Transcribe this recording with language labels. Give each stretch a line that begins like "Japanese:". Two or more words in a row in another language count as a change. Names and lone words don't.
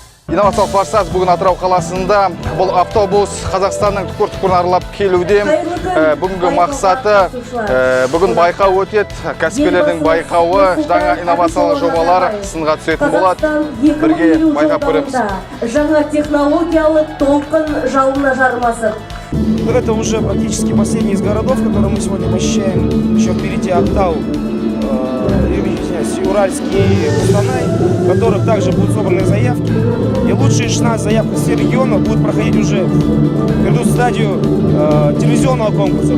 Kazakh: Инновациялық барсаз бүгін Атырау қаласында бұл автобус Қазақстанның түкір-түкірін аралап келуде. Бүгінгі мақсаты бүгін байқау өтеді. Кәсіпкерлердің байқауы, жаңа инновациялық жобалар сынға түсетін болады. Бірге байқап көреміз. Жаңа технологиялық толқын жалына жармасып.
Russian: Это уже практически последний из городов, которые мы сегодня посещаем. Еще впереди Актау, Уральский и Кустанай, в которых также будут собраны заявки. И лучшие 16 заявок из всех регионов будут проходить уже, перейдут в стадию телевизионного конкурса.